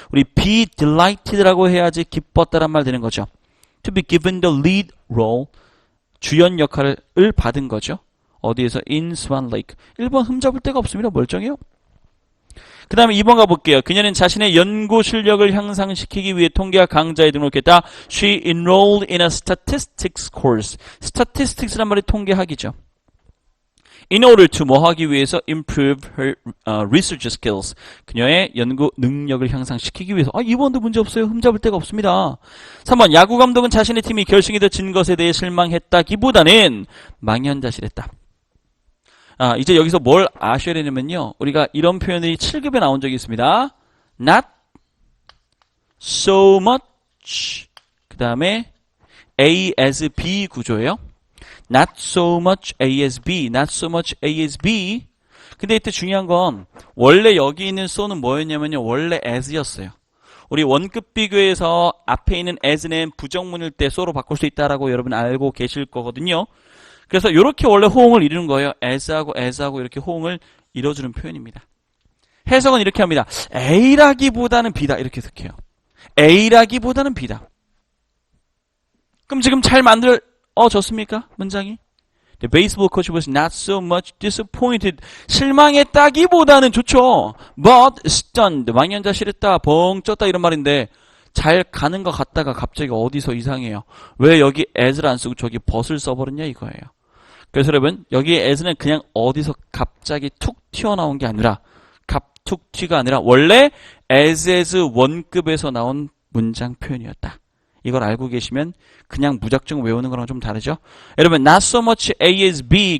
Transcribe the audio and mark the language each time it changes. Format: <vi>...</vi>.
<ko>우리</ko> <en>be delighted</en> <ko>라고 해야지 기뻤다란 말 되는 거죠.</ko> <en>To be given the lead role.</en> <ko>주연 역할을 받은 거죠. 어디에서?</ko> <en>In Swan Lake.</en> <ko>1번 흠잡을 데가 없습니다. 멀쩡해요. 그 다음에 2번 가볼게요. 그녀는 자신의 연구 실력을 향상시키기 위해 통계학 강좌에 등록했다.</ko> <en>She enrolled in a statistics course.</en> <ko>statistics란 말이 통계학이죠.</ko> <en>In order to</en> <ko>뭐 하기 위해서</ko> <en>improve her research skills.</en> <ko>그녀의 연구 능력을 향상시키기 위해서. 2번도 문제 없어요. 흠잡을 데가 없습니다. 3번 야구 감독은 자신의 팀이 결승에 진 것에 대해 실망했다기보다는 망연자실했다. 이제 여기서 뭘 아셔야 되냐면요. 우리가 이런 표현들이 7급에 나온 적이 있습니다.</ko> <en>Not so much.</en> <ko>그 다음에 A as B 구조예요.</ko> <en>Not so much A as B, not so much A as B.</en> <ko>근데 이때 중요한 건 원래 여기 있는 so는 뭐였냐면요. 원래 as였어요. 우리 원급 비교에서 앞에 있는 as는 부정문일 때 so로 바꿀 수 있다라고 여러분 알고 계실 거거든요. 그래서 이렇게 원래 호응을 이루는 거예요. as하고 이렇게 호응을 이뤄주는 표현입니다. 해석은 이렇게 합니다. A라기보다는 B다. 이렇게 해석해요. A라기보다는 B다. 그럼 지금 잘 졌습니까? 문장이?</ko> <en>The baseball coach was not so much disappointed.</en> <ko>실망했다기보다는 좋죠.</ko> <en>But stunned.</en> <ko>망연자실했다. 벙 쪘다 이런 말인데 잘 가는 것 같다가 갑자기 어디서 이상해요. 왜 여기 as를 안 쓰고 저기 but을 써버렸냐 이거예요. 그래서 여러분 여기 as는 그냥 어디서 갑자기 툭 튀어나온 게 아니라 툭 튀가 아니라 원래 as 원급에서 나온 문장 표현이었다. 이걸 알고 계시면 그냥 무작정 외우는 거랑 좀 다르죠?</ko> <en>여러분, not so much A as B.</en>